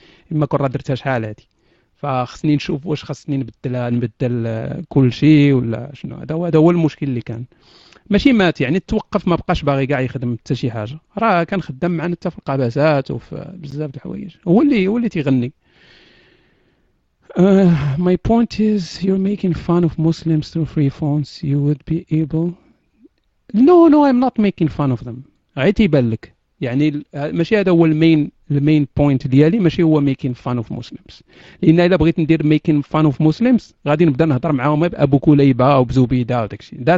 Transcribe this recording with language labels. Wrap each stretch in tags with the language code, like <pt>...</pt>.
<ar>ما كون راه درتها شحال هذه فخصني نشوف واش خصني نبدل كل شيء ولا شنو. هذا هو المشكل اللي كان، ماشي مات يعني توقف، ما بقاش باغي كاع يخدم حتى شي حاجه. راه كان خدام معنا حتى في القباسات وفي بزاف د الحوايج، هو اللي تيغني.</ar> <en>My point is you're making fun of Muslims through free phones. You would be able. No, I'm not making fun of them.</en> <ar>غير تيبان لك يعني ماشي هذا هو المين بوينت ديالي، ماشي هو</ar> <en>making fun of Muslims.</en> <ar>لان الا بغيت ندير</ar> <en>making fun of Muslims</en> <ar>غادي نبدا نهضر معاهم بابو كليبه وبزوبيده وداكشي.</ar>